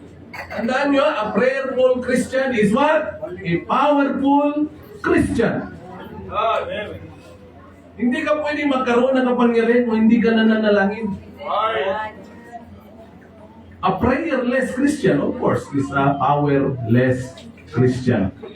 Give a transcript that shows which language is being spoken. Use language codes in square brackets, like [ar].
[tl] Tandaan nyo, [en] a prayerful Christian is what? A powerful Christian. Amen. [tl] Hindi ka pwedeng magkaroon ng kapangyarihan kung hindi ka nananalangin. [en] Right. A prayerless Christian, of course, is a powerless Christian.